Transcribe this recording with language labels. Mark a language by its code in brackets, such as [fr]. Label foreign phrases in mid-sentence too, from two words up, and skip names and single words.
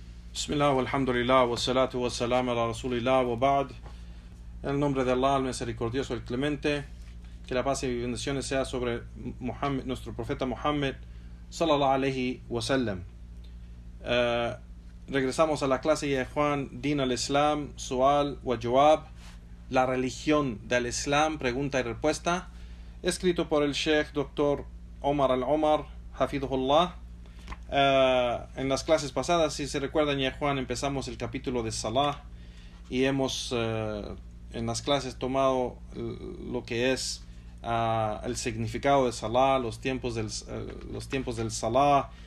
[ar] بسم الله، والحمد لله، والصلاة والسلام على رسول الله، وبعد. [es] En el nombre de Allah, el misericordioso, el clemente, que la paz y bendiciones sea sobre Muhammad, nuestro profeta Muhammad, [ar] صلى الله عليه وسلم. [es] Regresamos a la clase de Juan, [ar] دين الإسلام، سؤال وجواب, [es] la religión del Islam, pregunta y respuesta, escrito por el Sheikh Dr. Omar al-Omar, hafidhullah. En las clases pasadas, si se recuerdan, ya Juan, empezamos el capítulo de Salah y hemos en las clases tomado lo que es el significado de Salah, los tiempos del Salah,